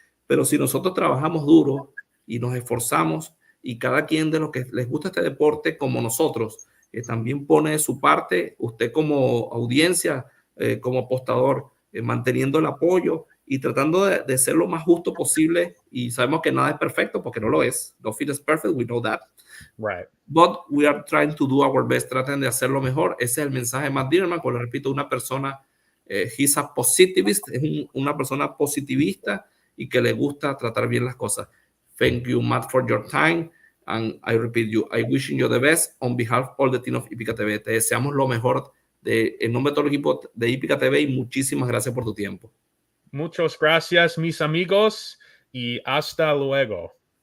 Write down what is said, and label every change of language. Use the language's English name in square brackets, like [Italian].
[Spanish] Pero si nosotros trabajamos duro y nos esforzamos, y cada quien de los que les gusta este deporte como nosotros, también pone de su parte, usted como audiencia, como apostador, manteniendo el apoyo y tratando de ser lo más justo posible. Y sabemos que nada es perfecto porque no lo es. [English] Nothing is perfect, we know that. Right. But we are trying to do our best. [Spanish] Traten de hacerlo mejor. Ese es el mensaje de Matt Dinerman. Como le repito, una persona, [English] he's a positivist, [Spanish] es una persona positivista y que le gusta tratar bien las cosas. [English] Thank you, Matt, for your time. And I repeat you, I wishing you the best on behalf of all the team of Hípica TV. [Spanish] Te deseamos lo mejor en nombre de todo el equipo de Hípica TV y muchísimas gracias por tu tiempo. Muchas gracias, mis amigos, y hasta luego.